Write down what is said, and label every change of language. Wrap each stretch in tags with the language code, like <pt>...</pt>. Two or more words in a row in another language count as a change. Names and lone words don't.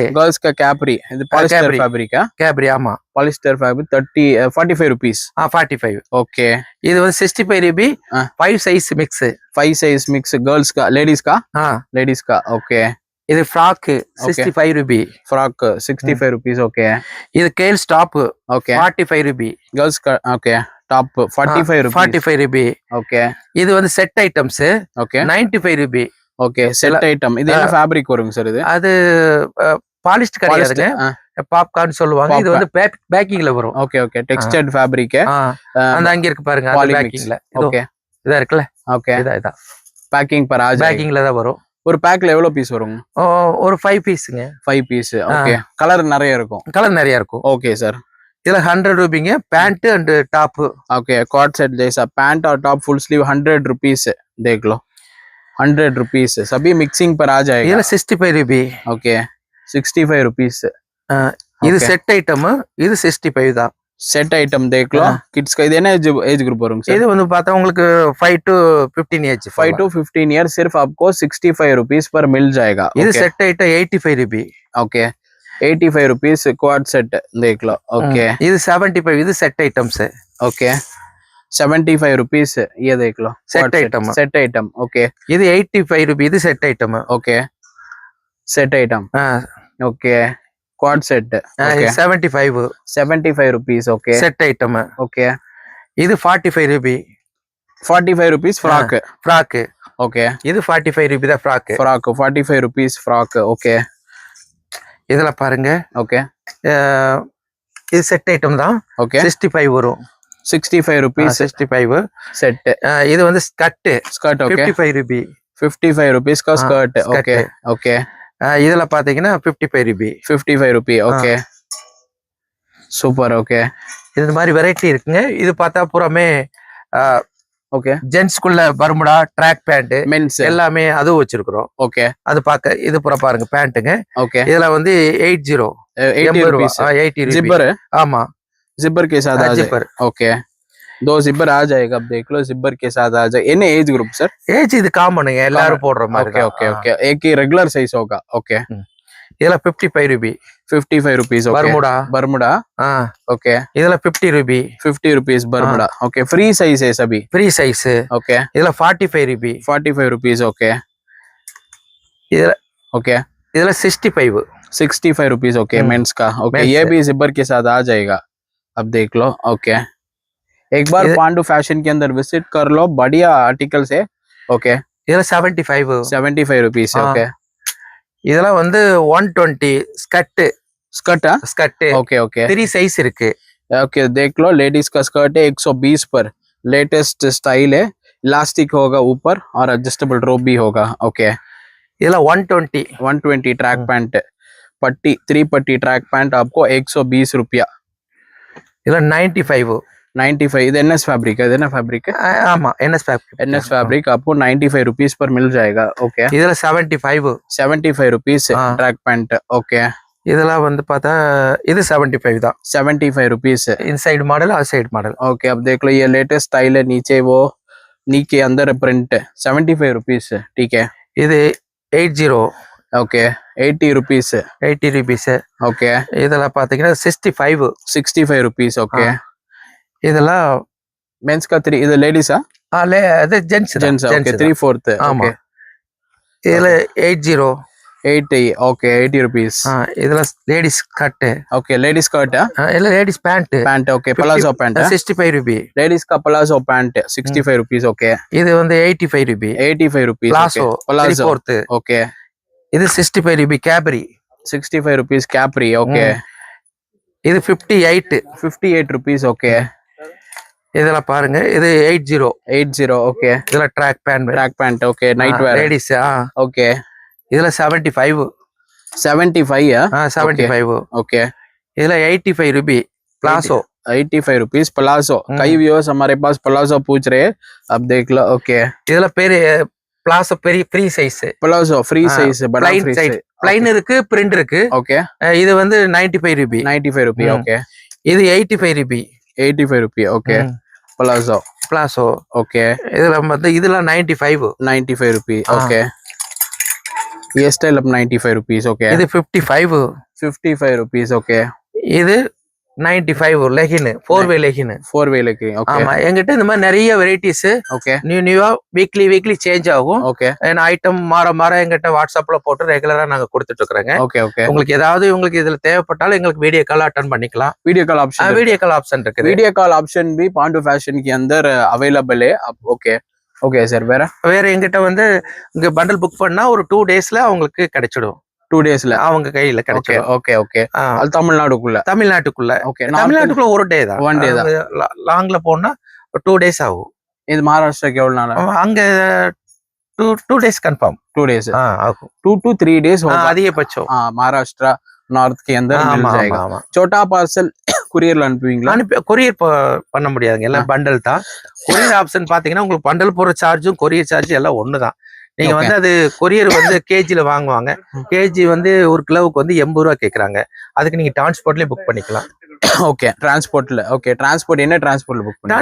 <hi>गर्ल्स का कैप्री,</hi> <ta>இது</ta> <en>polyester fabric.</en> <ta>கேப்ரி ஆமா,</ta> <en>polyester fabric 45 rupees। 45। ओके,</en> <ta>இது வந்து 65 ரூபாய் 5</ta> <en>size mix.</en> <hi>5</hi> <en>size mix</en> <hi>गर्ल्स का, लेडीज का। ओके,</hi> <ta>இது ஃப்ராக் 65 ரூபாய்।</ta> <en>फ्रॉक 65 rupees। ओके,</en> <ta>இது கேல் ஸ்டாப் ओके 45 ரூபாய்।</ta> <hi>गर्ल्स का। ओके,</hi> <en>top 45 rupees.</en> <ta>45 ரூபாய்। ओके, இது வந்து</ta> <en>set items.</en> <ta>ओके, 95 ரூபாய்। ஓகே,</ta> <en>set item.</en> <ta>இது என்ன ஃபேப்ரிக் வருங்க சார்? இது அது பாலிஸ்டர் கிடையாதுங்க, பாப்கார்ன் சொல்லுவாங்க। இது வந்து பேக்கிங்ல வரும்।</ta> <en>okay, okay, textured fabric.</en> <ta>அந்த அங்க இருக்கு பாருங்க, அது பேக்கிங்ல। ஓகே, இதா இருக்குல? ஓகே, இதா</ta> <hi>பேக்கிங் पर आ जाएगा।</hi> <ta>பேக்கிங்ல தான் வரும்। ஒரு பேக்ல எவ்வளவு பீஸ் வருங்க? ஒரு 5 பீஸ்ங்க। 5 பீஸ்। ஓகே, கலர் நிறைய இருக்கும்। இருக்கும்।</ta> <en>okay sir,</en> <ta>இதுல 100 ரூபாய்ங்க</ta> <en>pant and top. okay, cot set जैसा पैंट और top full sleeve 100 rupees।</en> <hi>देख लो 100 rupees, सभी मिक्सिंग पर आ जाएगा।</hi> <ta>இதுல 65 ரூபாய்।</ta> <en>ओके, 65 rupees।</en> <ta>இது</ta> <en>set item,</en> <ta>இது 65 தான்।</ta> <en>set item</en> <hi>देख लो किड्स का। इधर ना</hi> <en>age group</en> <ta>வருங்க சார்? இது வந்து பார்த்தா உங்களுக்கு</ta> <en>5 to 15 age. 5 to 15 years</en> <hi>सिर्फ आपको 65 rupees पर मिल जाएगा।</hi> <ta>இது</ta> <en>set item</en> <ta>85 ரூபாய்।</ta> <en>ओके, 85 rupees quad set</en> <hi>देख लो.</hi> <en>Okay.</en> <ta>இது 75 இது</ta> <en>set items.</en> <ta>Okay. 75 rupees</ta> <hi>ये देख लो.</hi> <en>set item. set item. Okay.</en> <ta>இது 85 rupees இது</ta> <en>set item. Okay. set item. Okay. quad set. Okay. 75 rupees. Okay. set item. Okay.</en> <ta>இது 45 rupees.</ta> <en>45 rupees frock. Frock. Okay.</en> <ta>இது 45 rupees தான் frock.</ta> <en>Frock 45 rupees frock. Okay.</en> <ta>இதெல்லாம் பாருங்க. Okay. இது</ta> <en>set item</en> <ta>தான். Okay. 65 வரும்.</ta> <en>65 rupees. 65 செட்.</en> <ta>இது வந்து ஸ்கர்ட்.</ta> <en>ஸ்கர்ட். Okay. 55 rupees. 55 rupees का स्कर्ट. Okay. Okay.</en> <ta>இதெல்லாம் பாத்தீங்கன்னா 55 rupees.</ta> <en>55 rupees. Okay. சூப்பர். ஓகே.</en> <ta>இது மாதிரி வெரைட்டி இருக்குங்க. இது பார்த்தா பூராமே ஓகே</ta> <en>ஜென்ஸ்க்குள்ள Bermuda track pant மென்ஸ்</en> <ta>எல்லாமே அதுவும் வச்சிருக்கிறோம். ஓகே. அது பார்க்க இது பூரா பாருங்க பேண்ட்டுங்க. ஓகே. இதுல வந்து 80 rupees.</ta> <en>80 rupees.</en> <hi>जिपर है.</hi> <ta>ஆமா</ta> <hi>जिपर के साथ आ जिपर. ओके. 2 जिपर आ जाएगा. अब देख लो जिपर के साथ आ जाए.</hi> <ta>என்ன</ta> <en>age group</en> <ta>சார்? ஏஜ் இது காமனுங்க எல்லாரும் போடுற மாதிரி.</ta> <en>okay okay okay.</en> <hi>एक ही</hi> <en>regular size</en> <hi>होगा. ओके.</hi> <ta>இதுல 55 rupees.</ta> <en>55 rupees. ஓகே. பர்முடா. बर्मुडा. ஓகே.</en> <ta>இதுல 50 rupees.</ta> <en>50 rupees Bermuda. okay. free size</en> <hi>है सभी.</hi> <en>free size. ओके.</en> <ta>இதுல 45 rupees.</ta> <en>45 rupees. ओके.</en> <ta>இதுல ओके. இதுல</ta> <en>65 rupees.</en> <hi>ओके. मेंस का. ओके. ये भी जिपर के साथ आ जाएगा. अब देख लो. ओके. एक बार पांडु फैशन के अंदर विजिट कर लो. बढ़िया आर्टिकल्स है. ओके.</hi> <ta>இதுல 75</ta> <en>rupees. ओके.</en> <ta>இதெல்லாம் வந்து 120 ஸ்கர்ட். स्कर्ट. ஸ்கர்ட்.</ta> <en>okay okay.</en> <ta>3 साइज இருக்கு. ओके.</ta> <hi>देख लो लेडीज का स्कर्ट है 120 पर.</hi> <en>latest style</en> <hi>है. इलास्टिक होगा ऊपर और एडजस्टेबल रोब भी होगा. ओके.</hi> <ta>இதெல்லாம் 120</ta> <en>track pant</en> <hi>पट्टी 3 पट्टी</hi> <en>track pant</en> <hi>आपको 120 रुपया.</hi> <ta>இதெல்லாம் 95</ta> <hi>இது NS फैब्रिक है.</hi> <ta>இது என்ன</ta> <hi>फैब्रिक है?</hi> <ta>ஆமா NS</ta> <hi>फैब्रिक आपको 95 रुपीस पर मिल जाएगा. ओके.</hi> <ta>இதுல 75</ta> <en>rupees track pant. okay.</en> <ta>இதெல்லாம் வந்து பார்த்தா இது 75 தான்.</ta> <en>75 रुपीस inside model और side model. ओके.</en> <hi>अब देख लो ये</hi> <en>latest style</en> <hi>है. नीचे वो नी के अंदर प्रिंट 75 रुपीस. ठीक है.</hi> <ta>இது 80.</ta> <en>okay. 80 rupees. 80 rupees. ओके.</en> <ta>இதெல்லாம் பாத்தீங்கன்னா 65</ta> <en>rupees. okay.</en> <ta>இதெல்லாம்</ta> <hi>मेंस का 3.</hi> <ta>இது லேடிஸா? அது ஜென்ஸ். ஓகே. 3/4. ஆமா. இதுல</ta> <en>80. ஓகே. 80 rupees.</en> <ta>இதுல</ta> <en>ladies cut. okay. ladies skirt है.</en> <ta>இல்ல</ta> <en>ladies pant. okay. palazzo pant 65 rupees. लेडीज का palazzo pant 65 rupees. ओके.</en> <ta>இது வந்து 85 rupees.</ta> <en>85 rupees. प्लाजो 3/4. ओके.</en> <ta>இது 65 rupees कैपरी.</ta> <en>65 rupees कैपरी. ओके.</en> <ta>இது 58</ta> <en>rupees. ओके.</en> <ta>இதெல்லாம் பாருங்க இது 80. ஓகே. இதுல</ta> <en>track pant. okay. night wear லேடிஸ். ஓகே.</en> <ta>இதுல 75. 75. ஓகே. இதுல 85 rupees प्लाजो.</ta> <en>85 rupees प्लाजो.</en> <hi>कई व्यूअर्स हमारे पास प्लाजो पूछ रहे हैं. अब देख लो. ओके.</hi> <ta>இதுல பேரு</ta> <en>palazzo free size. palazzo free size. बड़ा free size.</en> <ta>प्लेन இருக்கு பிரிண்ட் இருக்கு. ஓகே. இது வந்து 95 rupees.</ta> <en>95 rupees. ஓகே.</en> <ta>இது 85 rupees.</ta> <en>85 rupees. ஓகே. प्लाजो. ओके.</en> <ta>இதுல வந்து இதெல்லாம்</ta> <en>95 rupees. ஓகே. ये स्टाइल अब 95 rupees. ओके.</en> <ta>இது 55</ta> <en>rupees. ஓகே.</en> <ta>இது 95 லெகின்</ta> <en>4-way legging. 4-way legging. okay.</en> <ta>ஆமா என்கிட்ட இந்த மாதிரி நிறைய வெரைட்டிஸ். ஓகே. நியூவா</ta> <en>weekly change</en> <ta>ஆகும். ஓகே. ஏன்னா ஐட்டம் மாற என்கிட்ட வாட்ஸ்அப்ல போட்டு ரெகுலரா நாங்க கொடுத்துட்டு இருக்கறோங்க. ஓகே ஓகே. உங்களுக்கு ஏதாவது உங்களுக்கு இதுல தேவைப்பட்டாலும் எங்களுக்கு</ta> <en>video call attend</en> <ta>பண்ணிக்கலாம்.</ta> <en>video call option</en> <ta>இருக்கு.</ta> <en>video call option</en> <hi>भी पांडु फैशन के अंदर अवेलेबल है. ओके.</hi> <en>okay sir.</en> <ta>வேற என்கிட்ட வந்து இங்க</ta> <en>bundle book</en> <ta>பண்ணா ஒரு 2 daysல அவங்களுக்கு கிடைச்சிடும். 2 daysல அவங்க கையில கிடைச்சிடும்.</ta> <en>okay okay.</en> <ta>அது தமிழ்நாட்டுக்குள்ள. ஓகே. தமிழ்நாட்டுக்குள்ள ஒரு டே தான். 1 day தான். லாங்ல போனா 2 days ஆகும். இது மகாராஷ்டிராக்கு எவ்வளவு நாள்? அங்க 2 days கன்ஃபார்ம். 2 days ஆகும்.</ta> <en>2 to 3 days</en> <hi>होगा</hi> <ta>அதிகபட்சம்.</ta> <hi>महाराष्ट्र नॉर्थ के अंदर मिल जाएगा. छोटा पार्सल कुरियर அனுப்புவீங்களா?</hi> <ta>கொரியர் பண்ண முடியாதுங்க. எல்லாம் பண்டல் தான்.</ta> <en>courier option</en> <ta>பாத்தீங்கன்னா உங்களுக்கு பண்டல் போற சார்ஜும் கொரியர் சார்ஜ் எல்லாம் ஒண்ணுதான். நீங்க வந்து அது கொரியர் வந்து கேஜில வாங்குவாங்க. கேஜி வந்து ஒரு கிலோவுக்கு வந்து 80 ரூபா கேக்குறாங்க. அதுக்கு நீங்க டிரான்ஸ்போர்ட்லயே புக் பண்ணிக்கலாம். ஓகே டிரான்ஸ்போர்ட்ல</ta> <en>okay transport</en> <ta>என்ன டிரான்ஸ்போர்ட்ல புக் பண்ணி</ta>